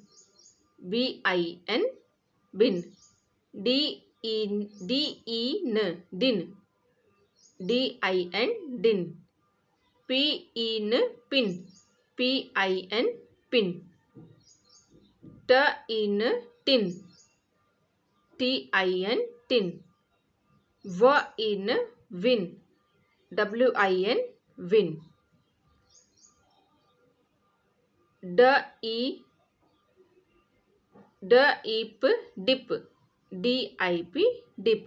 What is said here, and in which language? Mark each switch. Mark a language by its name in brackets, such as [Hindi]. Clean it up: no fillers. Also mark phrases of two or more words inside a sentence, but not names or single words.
[English] BIN, bin। DIN, din। DIN, din। in pin, PIN pin. T in tin, TIN tin. W in win, WIN win. Dip dip, DIP dip.